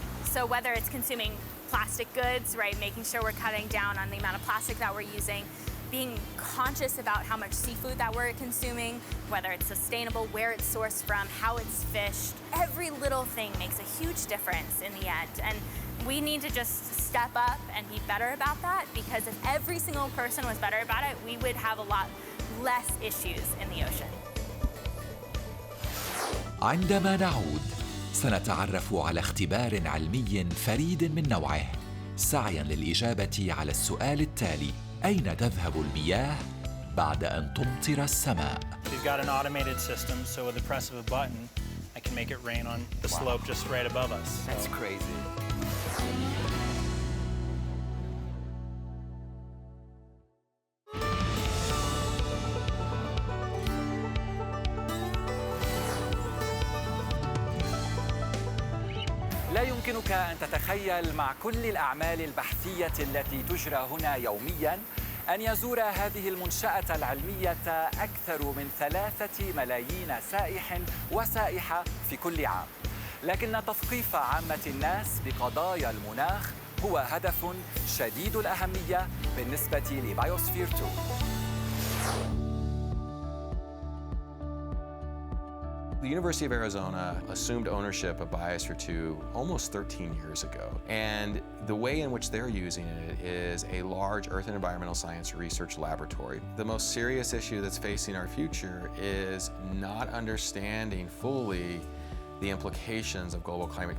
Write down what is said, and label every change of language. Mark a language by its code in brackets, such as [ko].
[en] So whether it's consuming plastic goods, right, making sure we're cutting down on the amount of plastic that we're using, being conscious about how much seafood that we're consuming, whether it's sustainable, where it's sourced from, how it's fished. Every little thing makes a huge difference in the end. And we need to just step up and be better about that, because if every single person was better about it, we would have a lot less issues in the ocean. [ar] عندما نعود سنتعرف على اختبار علمي فريد من نوعه سعياً للإجابة على السؤال التالي: أين تذهب المياه بعد أن تمطر السماء؟ [en] We've got an automated system, so with the press of a button, I can make it rain on the slope just right above us. That's crazy. [ar] لا يمكنك أن تتخيل مع كل الأعمال البحثية التي تجرى هنا يومياً أن يزور هذه المنشأة العلمية أكثر من 3 ملايين سائح وسائحة في كل عام. لكن تثقيف عامة الناس بقضايا المناخ هو هدف شديد الأهمية بالنسبة لبايوسفير 2. [en] The University of Arizona assumed ownership of Biosphere 2 almost 13 years ago. And the way in which they're using it is a large earth and environmental science research laboratory. The most serious issue that's facing our future is not understanding fully the implications of global climate.